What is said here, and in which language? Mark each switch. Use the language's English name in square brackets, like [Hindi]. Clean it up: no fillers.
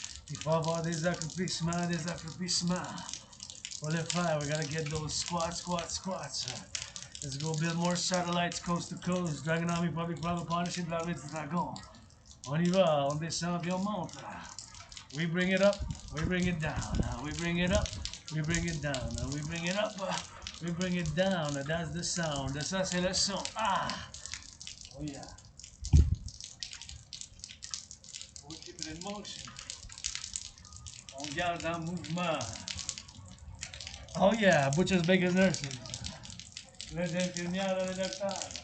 [French] Il faut avoir des accroupissements, des accroupissements. Pour le faire, [English] we gotta get those squats, squats, squats. Let's go build more satellites coast to coast. Dragon Army, Public-Private Partnership, [French] la rue du dragon. On y va, on descend puis on monte. [English] We bring it up, we bring it down. We bring it up, we bring it down. We bring it up, we bring it down. That's the sound. [French] Ça, c'est le son. [English] Ah! Oh yeah. We keep it in motion. [French] On garde en mouvement. [English] Oh yeah, butchers, bakers, nurses. [French] Les infirmières, les docteurs.